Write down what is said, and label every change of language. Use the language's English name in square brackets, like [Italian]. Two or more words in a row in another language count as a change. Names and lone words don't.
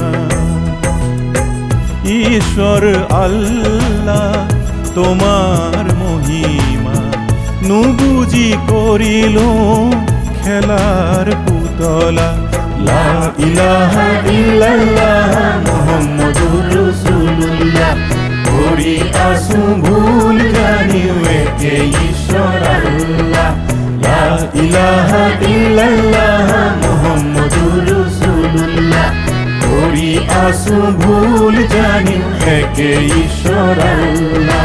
[Assamese] ঈশ্বৰ আল্লাহ তোমাৰ মহিমা নুবুজি কৰিলো খেলাৰ পুতলা। [Arabic] لا إله إلا الله محمد رسول الله, [Assamese] কৰি আছো ভুল জানিও একে ঈশ্বৰ আল্লাহ। [Arabic] لا إله إلا الله محمد رسول الله, [Assamese] কৰি আছো ভুল জানিও একে ঈশ্বৰ আল্লাহ।